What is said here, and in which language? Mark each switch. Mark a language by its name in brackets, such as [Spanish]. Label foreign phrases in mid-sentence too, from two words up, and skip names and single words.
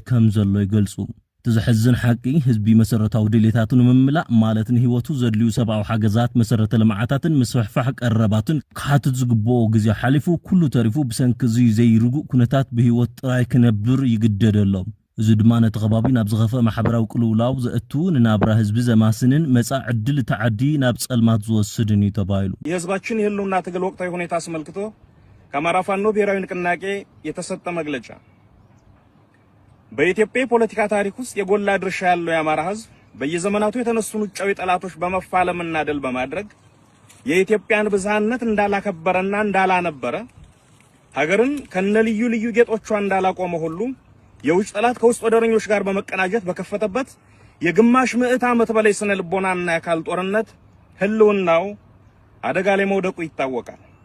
[Tigrinya] ከም ዘሎ ይገልጹ። እቲ ዘሕዝን ሓቂ ህዝቢ መሰረታዊ ድሌታቱን ምምላእ ማለትን ህይወቱ ዘድልዩ ሰብኣዊ ሓገዛት መሰረተ ልምዓታትን ምስፍሕፋሕ ቀረባትን ክሓትት ዝግብኦ ግዜ ሓሊፉ ኩሉ ተሪፉ ብሰንኪ እዚ ዘይርጉእ ኩነታት ብህይወት ጥራይ ክነብር ይግደደሎም። እዚ ድማ ነቲ ከባቢ ናብ ዝኸፍአ ማሕበራዊ ቅልውላው ዘእቱ ንናብራ ህዝቢ ዘማስንን መጻኢ ዕድል ተዓዲ ናብ ጸልማት ዝወስድን እዩ ተባሂሉ። [Amharic] የህዝባችን የህልውና ትግል ወቅታዊ ሁኔታ አስመልክቶ ከአማራ ፋኖ ብሔራዊ ንቅናቄ የተሰጠ መግለጫ። በኢትዮጵያ ፖለቲካ ታሪክ ውስጥ የጎላ ድርሻ ያለው የአማራ ህዝብ በየዘመናቱ የተነሱ ውጫዊ ጠላቶች በመፋለምና ድል በማድረግ የኢትዮጵያን ብዝሃነት እንዳላከበረና እንዳላነበረ ሀገርን ከነልዩ ልዩ ጌጦቿ እንዳላቆመ ሁሉ የውጭ ጠላት ከውስጥ ወደረኞች ጋር በመቀናጀት በከፈተበት የግማሽ ምዕት ዓመት በላይ ስነ ልቦናና የአካል ጦርነት ህልውናው አደጋ ላይ መውደቁ ይታወቃል።